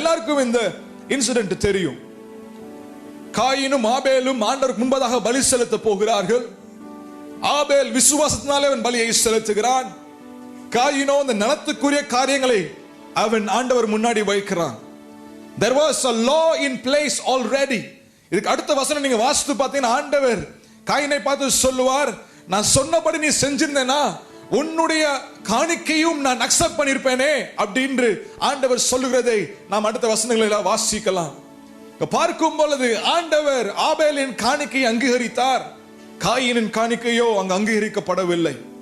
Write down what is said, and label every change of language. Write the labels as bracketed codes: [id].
[ta] நம்ம எல்லாருக்கும் இந்த இன்சிடென்ட் தெரியும். காயினும் ஆபேலும் ஆண்டவருக்கு முன்பதாக பலி செலுத்த போகிறார்கள். ஆபேல் விசுவாசத்தினாலே அவன் பலியை செலுத்துகிறான். காயினோ அந்த நலத்துக்குரிய காரியங்களை அவன் ஆண்டவர் முன்னாடி வைக்கிறான். [en] There was a law in place already. [ta] இதுக்கு அடுத்த வசனம் நீங்க வாசித்து பார்த்தீங்கன்னா ஆண்டவர் காயினை பார்த்து சொல்லுவார், நான் சொன்னபடி நீ செஞ்சிருந்தேனா உன்னுடைய காணிக்கையும் நான் அக்செப்ட் பண்ணிருப்பேனே அப்படின்னு ஆண்டவர் சொல்லுகிறதை நாம் அடுத்த வசனங்களில் வாசிக்கலாம். பார்க்கும் பொழுது ஆண்டவர் ஆபேலின் காணிக்கையை அங்கீகரித்தார், காயினின் காணிக்கையோ அங்கு அங்கீகரிக்கப்படவில்லை.